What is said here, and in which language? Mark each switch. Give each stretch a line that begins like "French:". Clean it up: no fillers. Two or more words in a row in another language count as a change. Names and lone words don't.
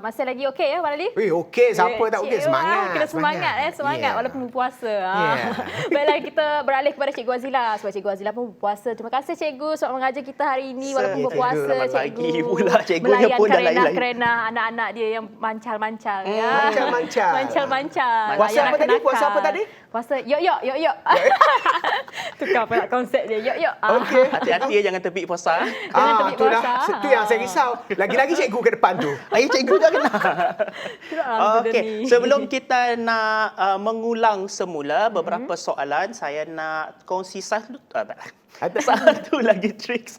Malay: Masih lagi okey ya Wan Alif? Okey, siapa tak okey? Cikgu, Semangat. Kena semangat semangat Yeah. walaupun berpuasa. Yeah. Baiklah, kita beralih kepada Cikgu Azila sebab Cikgu Azila pun berpuasa. Terima kasih Cikgu sebab mengajar kita hari ini walaupun Ya, berpuasa. Selamat Cikgu pagi pula, cikgunya pun dah lain-lain. kerena anak-anak dia yang mancal-mancal ya. Mancal-mancal. Mancal-mancal. Puasa apa tadi? Puasa apa tadi? Puasa yok. Tukar pula konsep dia. Yok. Okey. Hati-hati jangan tepi puasa. Jangan tepi tu dah. puasa. Itu yang saya risau. Lagi-lagi cikgu ke depan tu. Cikgu dah kena. Itulah Okey, ni. sebelum kita nak mengulang semula beberapa soalan, saya nak kongsi satu lagi triks.